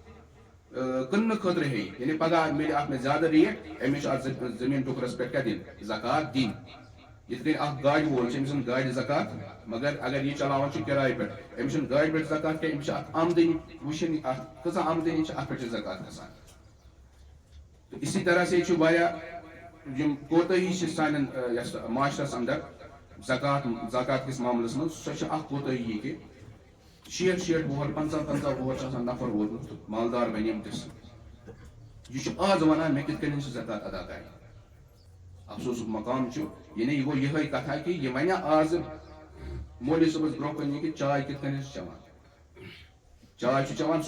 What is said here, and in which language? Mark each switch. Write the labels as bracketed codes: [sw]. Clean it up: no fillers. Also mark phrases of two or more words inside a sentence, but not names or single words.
[ks] کٕننہٕ خٲطرٕ ہیٚیہِ یعنی پگاہ مِلہِ اتھ مےٚ زیادٕ ریٹ أمِس چھُ اتھ زمین ٹُکرس پٮ۪ٹھ کیٛاہ دِنۍ زکات دِنۍ یِتھ کٔنۍ اکھ گاڑِ وول چھُ أمِس چھُنہٕ گاڑِ زکات مگر اگر یہِ چلاوان چھُ کِراے پٮ۪ٹھ أمِس چھُنہٕ گاڑِ پٮ۪ٹھ زکات کینٛہہ أمِس چھِ اتھ آمدنی وٕچھِنۍ اتھ کۭژاہ آمدنی چھِ اتھ پٮ۪ٹھ چھِ زکات کھسان تہٕ [ur] اسی طرح سے [ks] چھُ واریاہ یِم کوتٲہی چھِ سانٮ۪ن یتھ معاشرس انٛدر زکات کِس معاملس منٛز سۄ چھِ اکھ کوتٲہی یہِ کہِ 60 وُہر 50 وُہر چھُ آسان نفر ووتمُت مالدار بنیمتِس یہ چھُ آز ونان مےٚ کِتھ کٔنۍ چھِ زکات ادا کرٕنۍ افسوسُک مقام چھُ یعنی یہِ گوٚو یِہے کتھا کہِ یہِ ونہِ آز مولوی صٲبس برونٛہہ کُن یہِ کہِ چاے کِتھ کٔنۍ چھِ چٮ۪وان چاے چھُ چٮ۪وان